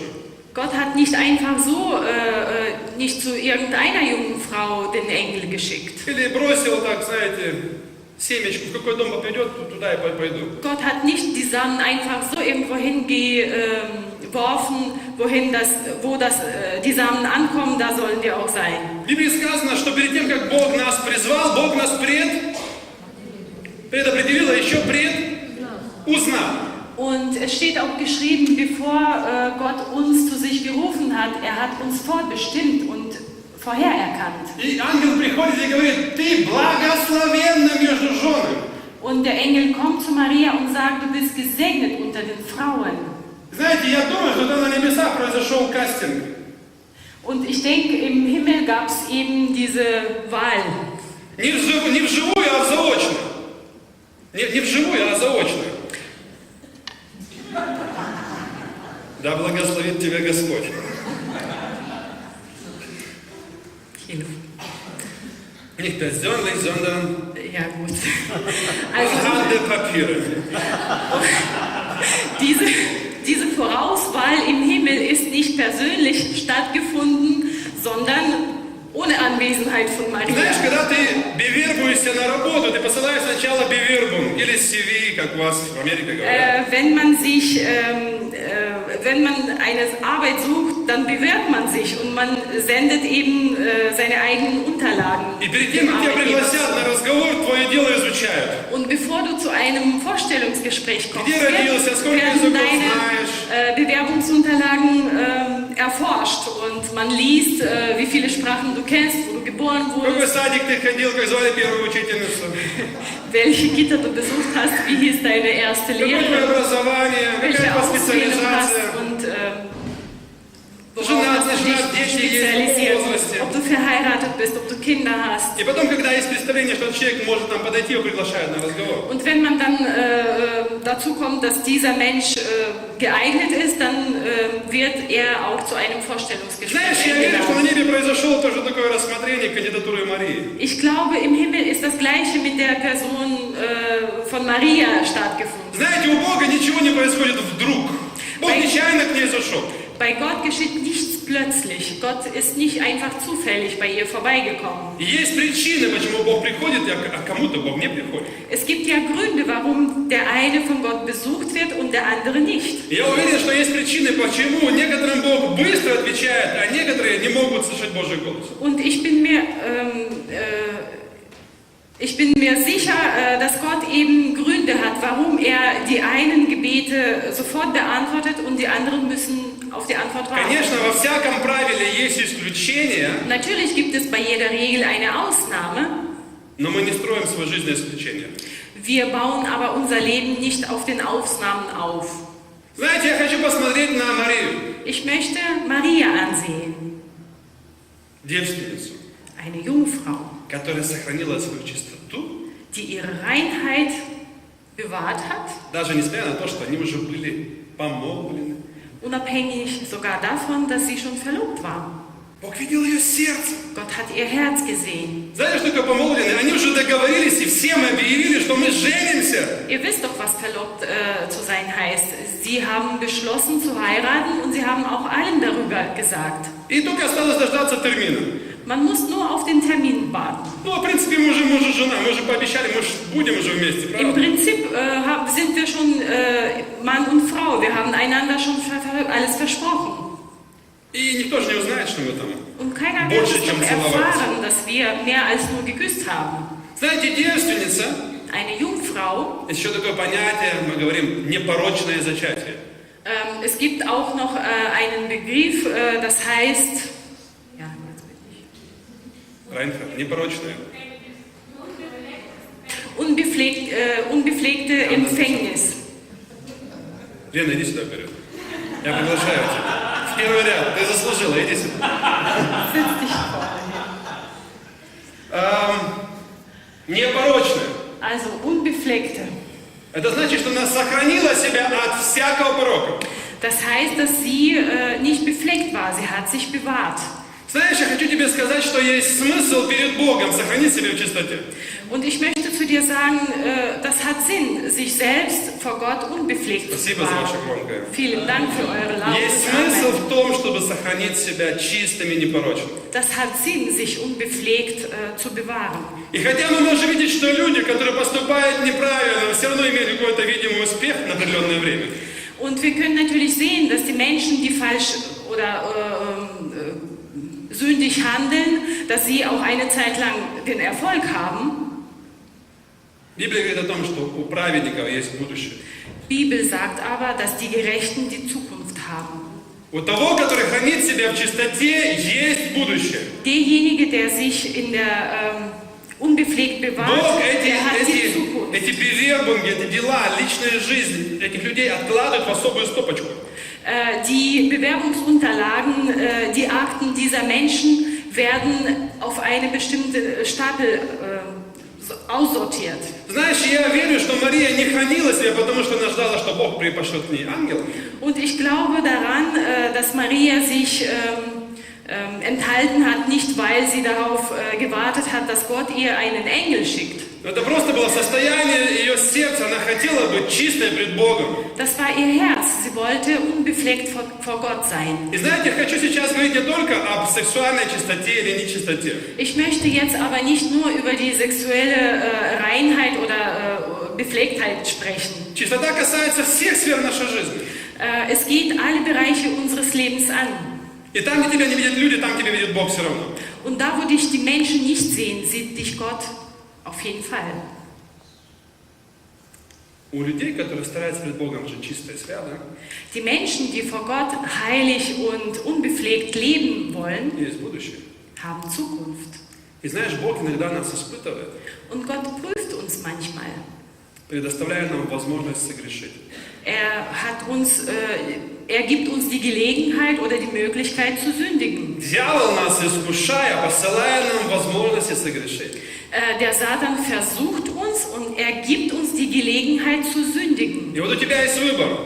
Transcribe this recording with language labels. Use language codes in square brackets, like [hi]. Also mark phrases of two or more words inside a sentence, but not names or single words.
[de] Gott hat nicht einfach so, nicht zu irgendeiner jungen Frau den Engel geschickt. [ru] Или бросил так, знаете, семечку, в какой дом попадет, туда и пойду. [de] Gott hat nicht die Samen einfach so irgendwo hingeworfen, wo die Samen ankommen, da sollen wir auch sein. [ru] В Библии сказано, что перед тем, как Бог нас призвал, Бог нас предопределил, а еще узнал. [de] Und es steht auch geschrieben, bevor Gott uns zu sich gerufen hat, er hat uns vorbestimmt und vorhererkannt. [ru] И ангел приходит и говорит: ты благословенна между женами. [de] Und der Engel kommt zu Maria und sagt, du bist gesegnet unter den Frauen. [ru] Знаете, я думаю, что там на небесах произошел кастинг. [de] Und ich denke, im Himmel gab es eben diese Wahl. [ru] Не вживую, а заочно. Не вживую, а заочно. Да благословит тебя Господь. [de] Nicht persönlich, sondern ja, gut. anhand der Papiere. Diese Vorauswahl im Himmel ist nicht persönlich stattgefunden, sondern ohne Anwesenheit von Maria. [ru] Знаешь, когда ты bewerbуешься на работу, ты посылаешь сначала bewerbung или CV, как у вас в Америке говорят. [de] Wenn man eine Arbeit sucht, dann bewirbt man sich und man sendet eben seine eigenen Unterlagen. [ru] И перед тем, как тебя пригласят на разговор, твое дело изучают. [de] Und bevor du zu einem Vorstellungsgespräch kommst, [ru] Где родился, сколько языков знаешь? [de] Bewerbungsunterlagen erforscht und man liest, wie viele Sprachen du kennst, wo du geboren [ru] В какой [de] wurdest, [ru] садик ты ходил, как звали первую учительницу? [de] welche Kita du besucht hast, wie hieß deine erste [ru] Какое твое [de] Lehrerin, [ru] образование? [de] welche [ru] Какая [de] Ausbildung hast [ru] специализация? [de] und worauf [ru] Жена, [de] hast du dich [ru] жена, дети есть в [de] spezialisiert, [ru] возрасте. [de] ob du verheiratet bist, ob du Kinder hast. [ru] И потом, когда есть представление, что человек может нам подойти, его приглашают на разговор. [de] Und wenn man dann dazu kommt, dass dieser Mensch geeignet ist, dann wird er auch zu einem Vorstellungsgespräch [ru] Знаешь, я верю, что на [de] eingeladen. [ru] небе произошло тоже такое рассмотрение кандидатуры Марии. [de] Ich glaube, im Himmel ist das Gleiche mit der Person von Maria stattgefunden. [ru] Знаете, у Бога ничего не происходит вдруг. Бог нечаянно к ней зашел. [de] Bei Gott geschieht nichts plötzlich. Gott ist nicht einfach zufällig bei ihr vorbeigekommen. [ru] И есть причины, почему Бог приходит, а кому-то Бог не приходит. [de] Es gibt ja Gründe, warum der eine von Gott besucht wird und der andere nicht. [ru] И я уверен, что есть причины, почему некоторым Бог быстро отвечает, а некоторые не могут слышать Божий голос. [de] Und ich bin mir sicher, dass Gott eben Gründe hat, warum er die einen Gebete sofort beantwortet und die anderen müssen auf die Antwort warten. [ru] Конечно, во всяком правиле есть исключения, [de] Natürlich gibt es bei jeder Regel eine Ausnahme. [ru] но мы не строим свою жизнь на исключения. [de] Wir bauen aber unser Leben nicht auf den Ausnahmen auf. [ru] Знаете, я хочу посмотреть на Марию, [de] Ich möchte Maria ansehen, [ru] девственницу, [de] eine Jungfrau, [ru] которая сохранила свою чистоту, [de] die ihre Reinheit bewahrt hat, [ru] даже несмотря на то, что они уже были помолвлены. [de] unabhängig sogar davon, dass sie schon verlobt war. [ru] Bог видел ее сердце. [de] Gott hat ihr Herz gesehen. [ru] Знаете, что такое помолвлены? Они уже договорились и всем объявили, что мы женимся. [de] Ihr wisst doch, was verlobt zu sein heißt. Sie haben beschlossen zu heiraten und sie haben auch allen darüber gesagt. [ru] И только осталось дождаться термина. [de] Man muss nur auf den Termin warten. [ru] Ну, в принципе, мы уже муж и жена, мы уже пообещали, мы же будем уже вместе, [de] Im [ru] правда? [de] Prinzip sind wir schon Mann und Frau. Wir haben einander schon alles versprochen. [ru] И никто же не узнает, что мы там. [de] Und keiner wird [ru] Больше, [de] es [ru] чем [de] doch [ru] целовались. [de] erfahren, dass wir mehr als nur geküsst haben. [ru] Знаете, девственница, [de] Eine Jungfrau, [ru] есть еще такое понятие, мы говорим, непорочное зачатие. [de] es gibt auch noch einen Begriff, das heißt, ja, jetzt bin ich. [ru] Райнхард, непорочное. [de] Unbeflegte Empfängnis. [ru] Лена, иди сюда вперед. Я приглашаю тебя. В первый ряд, ты заслужила, иди сюда. [de] Setz dich vor. [ru] Непорочное. [de] Also unbefleckte. [ru] Это значит, что она сохранила себя от всякого порока. [de] Das heißt, dass sie nicht befleckt war. Sie hat sich bewahrt. [ru] Знаешь, я хочу тебе сказать, что есть смысл перед Богом сохранить себя в чистоте. [de] Und ich möchte zu dir sagen, das hat Sinn, sich selbst vor Gott unbefleckt zu [ru] Спасибо за ваше [de] bewahren. [ru] громкое. [de] Vielen Dank für eure [ru] Есть [de] laute [ru] смысл [de] Arbeit. [ru] в том, чтобы сохранить себя чистым и непорочным. [de] Das hat Sinn, sich unbefleckt zu bewahren. [ru] И хотя мы можем видеть, что люди, которые поступают неправильно, все равно имеют какой-то видимый успех на определенное время. [de] Und wir können natürlich sehen, dass die Menschen, die falsch oder sündig handeln, dass sie auch eine Zeit lang den Erfolg haben. [ru] Библия говорит о том, что у праведников есть будущее. [de] Die Bibel sagt aber, dass die Gerechten die Zukunft haben. [ru] У того, который хранит себя в чистоте, есть будущее. [de] Derjenige, der sich in der unbefleckt bewahrt, [ru] Бог [de] der hat die Zukunft. [ru] эти bewerbungen, эти дела, личная жизнь этих людей откладывает в особую стопочку. [de] Die Bewerbungsunterlagen, die Akten dieser Menschen werden auf eine bestimmte Stapel aussortiert. [ru] Знаешь, я верю, что Мария не хранила себя, потому что она ждала, что Бог пошлет к ней ангела. [de] Und ich glaube daran, dass Maria sich enthalten hat, nicht weil sie darauf gewartet hat, dass Gott ihr einen Engel schickt. [ru] Это просто было состояние ее сердца. Она хотела быть чистой пред Богом. [de] Das war ihr Herz. Sie wollte unbefleckt vor Gott sein. [ru] И знаете, я хочу сейчас говорить не только об сексуальной чистоте или нечистоте. [de] Ich möchte jetzt aber nicht nur über die sexuelle Reinheit oder Beflecktheit sprechen. [ru] Чистота касается всех сфер нашей жизни. [de] Es geht alle Bereiche unseres Lebens an. [ru] И там, где тебя не видят люди, там тебя видит Бог все равно. [de] Und da, wo dich die Menschen nicht sehen, sieht dich Gott auf jeden Fall. [ru] У людей, которые стараются перед Богом жить чисто и свято, [de] Die Menschen, die vor Gott heilig und unbefleckt leben wollen, [ru] есть будущее. [de] haben Zukunft. [ru] И знаешь, Бог иногда нас испытывает, [de] Und Gott prüft uns manchmal. [ru] предоставляя нам возможность согрешить. [de] Er gibt uns die Gelegenheit oder die Möglichkeit zu sündigen. [ru] Дьявол нас искушая, посылая нам возможности согрешить. [de] Der Satan versucht uns und er gibt uns die Gelegenheit zu sündigen. [ru] И вот у тебя есть выбор.